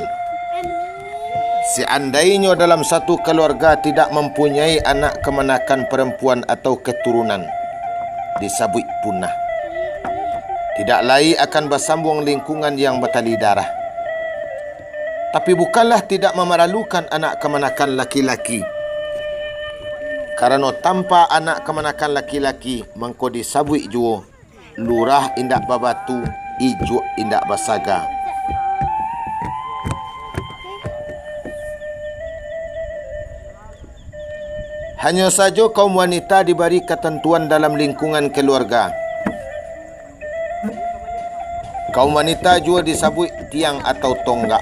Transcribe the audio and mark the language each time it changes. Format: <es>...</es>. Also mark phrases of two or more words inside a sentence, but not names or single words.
<id>Seandainya dalam satu keluarga tidak mempunyai anak kemenakan perempuan atau keturunan, disabut punah. Tidak lain akan bersambung lingkungan yang bertali darah. Tapi bukanlah tidak memeralukan anak kemenakan laki-laki. Karena tanpa anak kemenakan laki-laki,</id> <min>mengko disabut jua lurah indak babatu, ijuk indak basaga.</min> <id>Hanya saja kaum wanita diberi ketentuan dalam lingkungan keluarga. Kaum wanita juga disebut tiang atau tonggak.</id>